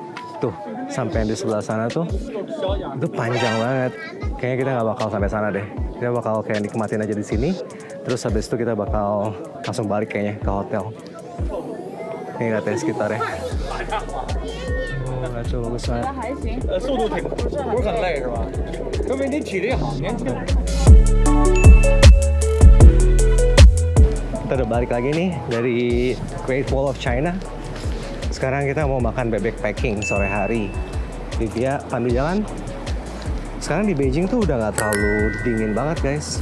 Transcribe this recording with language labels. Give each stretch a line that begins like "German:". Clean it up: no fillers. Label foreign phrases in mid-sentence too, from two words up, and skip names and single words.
Indonesian: Tuh, sampai di sebelah sana tuh, itu panjang banget. Kayaknya kita nggak bakal sampai sana deh. Kita bakal kayak nikmatin aja di sini. Terus habis itu kita bakal langsung balik kayaknya ke hotel. Ini lihat ya sekitarnya. Oh, kacau bagus banget.
Chinese: 速度挺不是很累是吧？说明你体力好，年轻。
Indonesian: Kita udah balik lagi nih dari Great Wall of China. Sekarang kita mau makan bebek packing sore hari. Livia, pandu jalan. Sekarang di Beijing tuh udah nggak terlalu dingin banget guys.